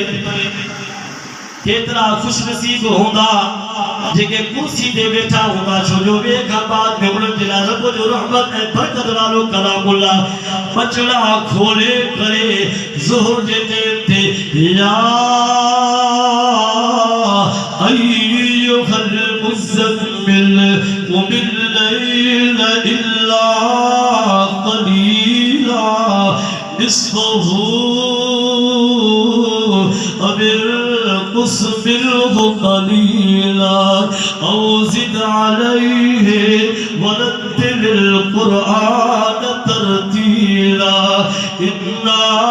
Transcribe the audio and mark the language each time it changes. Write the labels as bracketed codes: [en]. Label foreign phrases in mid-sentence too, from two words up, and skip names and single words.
[sd] केतिरा खुशनसीब हूंदा जेके कुर्सी ते वेठा हूंदा छो जो वे खां बाद में उन्हनि जे लाइ रब जो रहमत ऐं बरकत वारो कलामुल्लाह बचड़ा खोले करे ज़ोहर जे टाइम ते [ar] يا أيها المزمل قم الليل إلا قليلا نصفه أو انقص منه قليلا أو زد عليه ورتل القرآن ترتيلا إنا